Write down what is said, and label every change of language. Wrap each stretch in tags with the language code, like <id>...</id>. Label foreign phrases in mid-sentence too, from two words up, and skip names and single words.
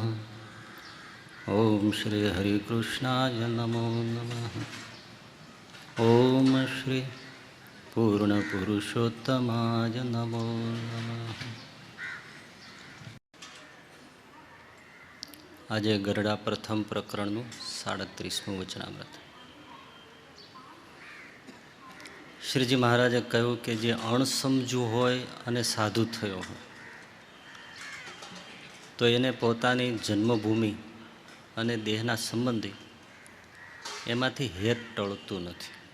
<sa>ओम श्री हरिकृष्णाय नमो नमः। ओम श्री पूर्णपुरुषोत्तमाय नमो नमः।</sa> <gu>આજ ગરડા પ્રથમ પ્રકરણ 37મું વચનામૃત। શ્રીજી મહારાજે कह્યું કે જે અણસમજુ હોય અને સાધુ થયો હોય તો એને પોતાની જન્મભૂમિ અને દેહના સંબંધી એમાંથી હેત ટળતું નથી.</gu>